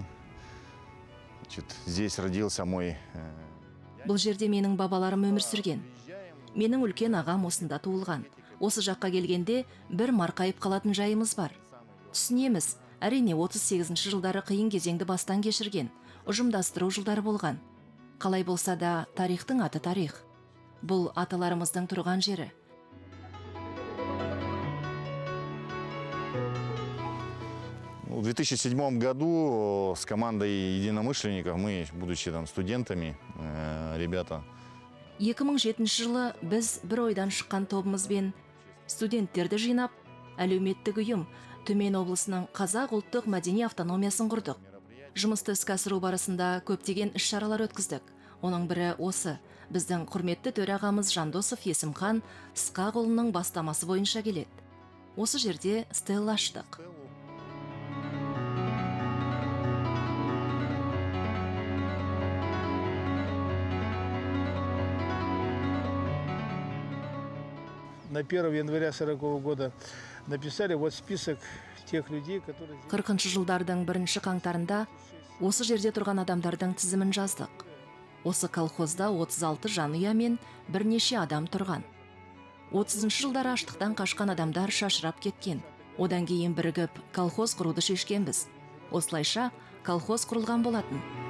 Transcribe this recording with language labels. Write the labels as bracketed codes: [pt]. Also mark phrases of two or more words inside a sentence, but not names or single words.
[ru] Здесь родился мой... [kk] Бұл жерде менің бабаларым өмір сүрген. Менің үлкен ағам осында туылған. Осы жаққа келгенде бір марқайып қалатын жайымыз бар. Түсінеміз, әрине 38-ші жылдары қиын кезеңді бастан кешірген, ұжымдастыру жылдары болған. Қалай болса да, тарихтың аты тарих. Бұл аталарымыздың тұрған жері. [ru] В 2007 году с командой единомышленников, мы, будучи там студентами, ребята... [kk] 2007 жылы біз бір ойдан шыққан тобымызбен студенттерді жинап, әлеуметтік ұйым Төмен облысының қазақ ұлттық мәдени автономиясын құрдық. Жұмысты іске асыру барысында көптеген іс-шаралар өткіздік. Оның бірі осы, біздің құрметті төрағамыз Жандосов Есімхан Ысқақұлының бастамасы бойынша келеді. Осы жерде стелла аштық. [ru] На 1 января 40 года написали вот список тех людей, которые... [kk] 40-шы жылдардың 1-ші қаңтарында осы жерде тұрған адамдардың тізімін жаздық. Осы колхозда 36 жанұя мен бірнеше адам тұрған. 30-шы жылдары аштықтан қашқан адамдар шашырап кеткен. Одан кейін бірігіп колхоз құруды шешкенбіз. Осылайша колхоз құрылған болатын.